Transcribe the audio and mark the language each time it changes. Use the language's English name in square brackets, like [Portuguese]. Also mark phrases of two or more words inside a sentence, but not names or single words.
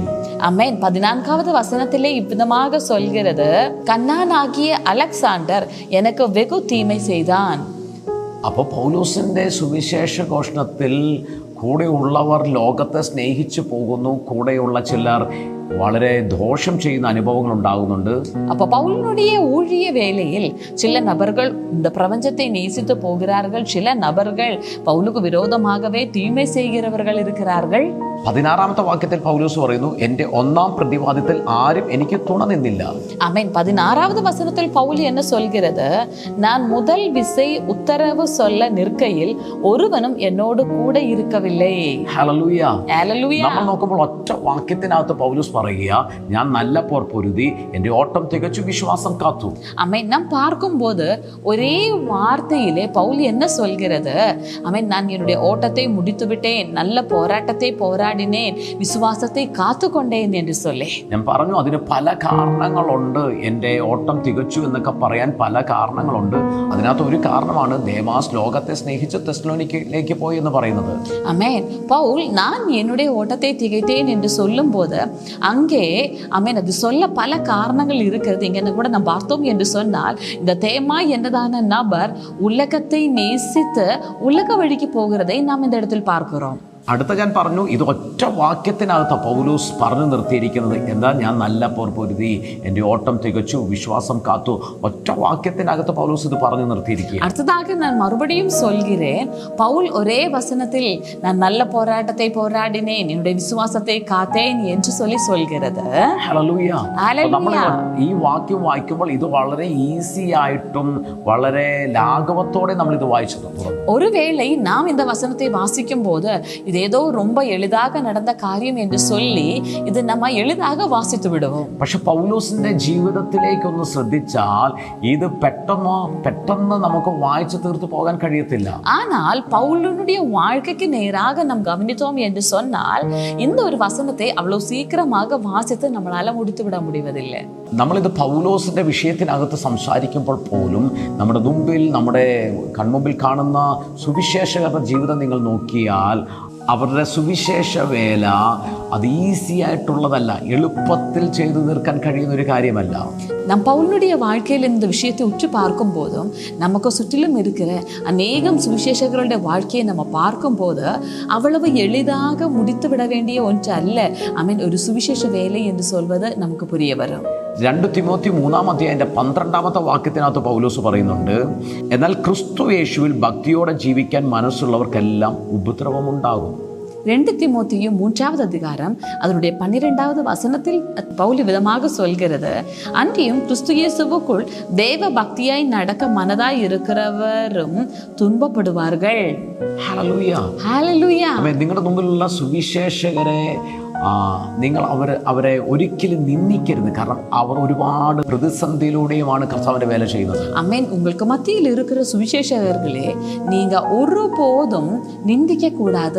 [Tamil] ஆமென். 14வது வசனத்திலே இவ்விதமாக சொல்கிறது, கண்ணானாகிய அலெக்சாண்டர் எனக்கு வெகு தீமை செய்தான். [Malayalam] അപ്പോൾ പൗലോസിന്റെ സുവിശേഷ ഘോഷണത്തിൽ കൂടെയുള്ളവർ ലോകത്തെ സ്നേഹിച്ചു പോകുന്നു, കൂടെയുള്ള ചിലർ വളരെ ദോഷം ചെയ്യുന്ന അനുഭവങ്ങൾ ഉണ്ടാകുന്നുണ്ട്. [Tamil] அப்ப பவுலினுடைய ஊழிய வேளையில் சில நபர்கள் இந்த பிரபஞ்சத்தை நேசித்து போகிறார்கள், சில நபர்கள் பவுலுக்கு விரோதமாகவே தீமை செய்கிறவர்கள் இருக்கிறார்கள். [Malayalam] 16-ാമത്തെ വാക്യത്തിൽ പൗലോസ് പറയുന്നു, എൻ്റെ ഒന്നാം പ്രതിവാദത്തിൽ ആരും എനിക്ക് തുണ നിന്നില്ല. [Tamil] ஆமென். 16வது வசனத்தில் பவுல் என்ன சொல்கிறது? நான் முதல் விசை உத்தரவு சொல்ல நிற்கையில் ஒருவனும் என்னோடு கூட இருக்கவில்லையே. [Malayalam] ഹല്ലേലൂയ. ഹല്ലേലൂയ. നമ്മൾ നോക്കുമ്പോൾ ഒറ്റ വാക്യത്തിനകത്ത് പൗലോസ് പറയുക, ഞാൻ നല്ല പോർ പൊരുതി, എൻ്റെ ഓട്ടം തികച്ചു, വിശ്വാസം കാത്തു. [Tamil] ஆமென். நாம் பார்க்கும்போது ஒரே வார்த்தையிலே பவுல் என்ன சொல்கிறது? ஆமென். நான் என்னுடைய ஓட்டத்தை முடித்து விட்டேன், நல்ல போராட்டத்தை போராடினேன், விசுவாசத்தை காத்துக்கொண்டேன் என்று சொல்லி. [Malayalam] ഞാൻ പറഞ്ഞു അതിന് പല കാരണങ്ങളുണ്ട്. എൻ്റെ ഓട്ടം തികച്ചു എന്നൊക്കെ പറയാൻ പല കാരണങ്ങളുണ്ട്. അതിനകത്ത് ഒരു കാരണമാണ് ദേമാസ് ലോകത്തെ സ്നേഹിച്ച് തെസ്സലോനിക്കയിലേക്ക് പോയി എന്ന് പറയുന്നത്. [Tamil] ஆமென். பவுல் நான் என்னுடைய ஓட்டத்தை திகைத்தேன் என்று சொல்லும்போது அங்கே ஆமென் அது சொல்ல பல காரணங்கள் இருக்கிறது. இங்கே கூட நாம் பார்த்தோம் என்று சொன்னால், இந்த தேமா என்றதான நபர் உலகத்தை நேசித்து உலக வழிக்கு போகிறதை நாம் இந்த இடத்தில் பார்க்கிறோம். [Malayalam] അടുത്ത ഞാൻ പറഞ്ഞു, ഇത് ഒറ്റ വാക്യത്തിനകത്ത് പൗലോസ് പറഞ്ഞു നിർത്തിയിരിക്കുന്നത്. എന്താ? ഞാൻ നല്ല പോർ പൊരുതി, എൻ്റെ ഓട്ടം തികച്ചു, വിശ്വാസം കാത്തു. ഒറ്റ വാക്യത്തിനകത്ത് പൗലോസ് ഇത് പറഞ്ഞു നിർത്തിയിരിക്കുക. [Tamil] அடுத்ததாக நான் மறுபடியும் சொல்கிறேன், பவுல் ஒரே வசனத்தில் நான் நல்ல போராட்டத்தை போராடினேன், என்னுடைய விசுவாசத்தை காத்தேன் என்று சொல்கிறது. [Malayalam] ഹല്ലേലൂയ. ഹല്ലേലൂയ. നമ്മൾ ഈ വാക്യം വായിക്കുമ്പോൾ ഇത് വളരെ ഈസി ആയിട്ടും വളരെ ലാഘവത്തോടെ നമ്മൾ ഇത് വായിച്ചു തുടങ്ങും. [Tamil] ஒருவேளை நாம் இந்த வசனத்தை வாசிக்கும் போது இது ஏதோ ரொம்ப எளிதாக நடந்த காரியம் என்று சொல்லி இது நம்ம எளிதாக வாசித்து விடுவோம். [Malayalam] പക്ഷെ പൗലോസിന്റെ ജീവിതത്തിലേക്കൊന്ന് ശ്രദ്ധിച്ചാൽ ഇത് പെട്ടെന്ന് നമുക്ക് വായിച്ചു തീർത്തു പോകാൻ കഴിയത്തില്ല. [Tamil] ஆனால் பவுலுடைய வாழ்க்கைக்கு நேராக நாம் கவனித்தோம் என்று சொன்னால் இந்த ஒரு வசனத்தை அவ்வளவு சீக்கிரமாக வாசித்து நம்மளால முடித்து விட முடிவதில்லை. [Malayalam] നമ്മളിത് പൗലോസിന്റെ വിഷയത്തിനകത്ത് സംസാരിക്കുമ്പോൾ പോലും നമ്മുടെ കൺമുമ്പിൽ കാണുന്ന സുവിശേഷകരുടെ ജീവിതം നിങ്ങൾ നോക്കിയാൽ അവരുടെ സുവിശേഷ വേല അത് ഈസി ആയിട്ടുള്ളതല്ല, എളുപ്പത്തിൽ ചെയ്തു തീർക്കാൻ കഴിയുന്ന ഒരു കാര്യമല്ല. [Tamil] நம் பவுலுடைய வாழ்க்கையில் இந்த விஷயத்தை உற்று பார்க்கும் போதும் நமக்கு சுற்றிலும் இருக்கிற அநேகம் சுவிசேஷகர்களுடைய வாழ்க்கையை நம்ம பார்க்கும் போது அவ்வளவு எளிதாக முடித்து விட வேண்டிய ஒன்று அல்ல. ஆமென். ஒரு சுவிசேஷ வேலை என்று சொல்வது நமக்கு புரிய வரும். [Malayalam] 2 തിമോത്തി 3-ാമത്തെ വാക്യത്തിനകത്ത് പൗലോസ് പറയുന്നുണ്ട്, എന്നാൽ ക്രിസ്തു യേശുവിൽ ഭക്തിയോടെ ജീവിക്കാൻ മനസ്സുള്ളവർക്കെല്ലാം ഉപദ്രവമുണ്ടാകും. [Tamil] 2 தீமோத்தேயு 3வது அதிகாரம் அதனுடைய 12வது வசனத்தில் பவுல் விதமாக சொல்கிறது, அன்றியும் கிறிஸ்து இயேசுவுக்குள் தேவ பக்தியாய் நடக்க மனதாய் இருக்கிறவரும் துன்பப்படுவார்கள். [Malayalam] ഹല്ലേലൂയ. ഹല്ലേലൂയ. നിങ്ങളുടെ മുമ്പിലുള്ള സുവിശേഷകരെ നിങ്ങൾ അവരെ ഒരിക്കലും നിന്ദിക്കരുത്. കാരണം അവർ ഒരുപാട് പ്രതിസന്ധിയിലൂടെയുമാണ് കർത്താവിന്റെ വേല ചെയ്യുന്നത്. [Tamil] அமேன். உங்களுக்கு மத்தியில் இருக்கிற சுவிசேஷகர்களே, நீங்க ஒருபோதும் நிந்திக்க கூடாது.